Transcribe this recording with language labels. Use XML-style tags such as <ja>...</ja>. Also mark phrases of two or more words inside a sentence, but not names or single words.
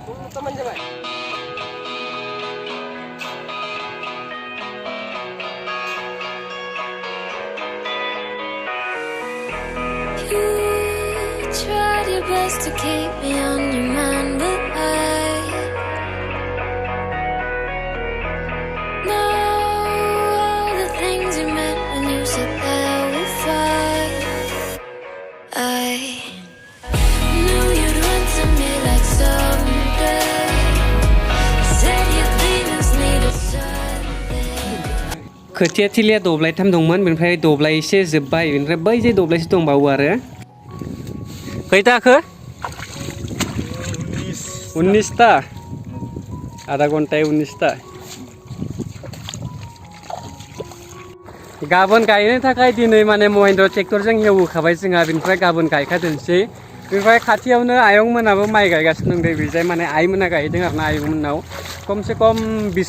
<en>You tried your best to keep me on your mind, but I know all the things you meant when you said that we fight. I knew you'd run to me like someday. Said your demons needed Sunday.</en> <brx>खोथिया थिलिया दब्लायथाम दंमोन बेनिफ्राय दब्लायसे जोबबाय बेनिफ्राय बै जे दब्लायसे दंबावो आरो खैथाखो 19 ता आधा घन्टायाव 19 ता गाबोन गायनो थाखाय दिनै माने महिन्द्र ट्रेक्टरजों हेवहोखाबाय जोंहा बेनिफ्राय गाबोन गायखादोंसै बेनिफ्राय खाथियावनो आयंमोनाबो माइ गायगासिनो दं बेजाय माने आइमोना गायदों आरोना आयंमोननाव खमसे खम 20</brx>